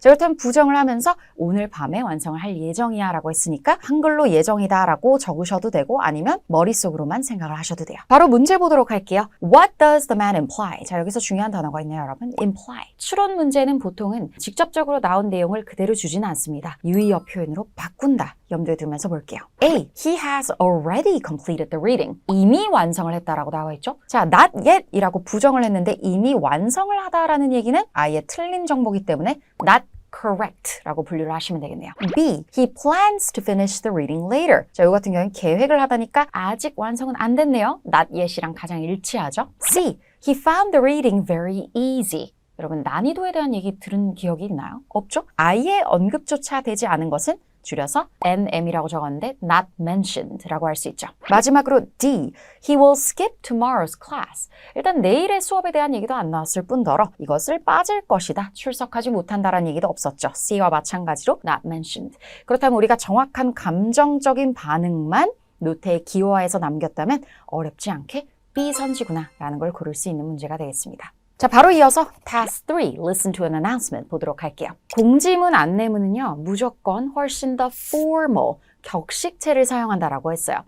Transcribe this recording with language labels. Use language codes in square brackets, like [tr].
[ko] 자, 그렇다면 부정을 하면서 오늘 밤에 완성을 할 예정이야 라고 했으니까 한글로 예정이다 라고 적으셔도 되고 아니면 머릿속으로만 생각을 하셔도 돼요. 바로 문제 보도록 할게요. [en] What does the man imply? [ko] 자, 여기서 중요한 단어가 있네요, 여러분. [en] imply. [ko] 추론 문제는 보통은 직접적으로 나온 내용을 그대로 주지는 않습니다. 유의어 표현으로 바꾼다. 염두에 두면서 볼게요. A. [en] He has already completed the reading. [ko] 이미 완성을 했다라고 나와 있죠. 자, [en] not yet [ko] 이라고 부정을 했는데 이미 완성을 하다라는 얘기는 아예 틀린 정보이기 때문에 [en] not correct [ko] 라고 분류를 하시면 되겠네요. [en] B. He plans to finish the reading later. [ko] 자, 이 같은 경우는 계획을 하다니까 아직 완성은 안 됐네요. [en] not yet [ko] 이랑 가장 일치하죠. [en] C. He found the reading very easy. [ko] 여러분 난이도에 대한 얘기 들은 기억이 있나요? 없죠? 아예 언급조차 되지 않은 것은 줄여서 NM이라고 적었는데 [en] not mentioned [ko] 라고 할 수 있죠. 마지막으로 D. [en] He will skip tomorrow's class. [ko] 일단 내일의 수업에 대한 얘기도 안 나왔을 뿐더러 이것을 빠질 것이다. 출석하지 못한다라는 얘기도 없었죠. C와 마찬가지로 [en] not mentioned. [ko] 그렇다면 우리가 정확한 감정적인 반응만 노트에 기호화해서 남겼다면 어렵지 않게 B 선지구나 라는 걸 고를 수 있는 문제가 되겠습니다. 자, 바로 이어서 Task 3, [en] Listen to an Announcement [ko] 보도록 할게요. 공지문, 안내문은요, 무조건 훨씬 더 formal, 격식체를 사용한다라고 했어요.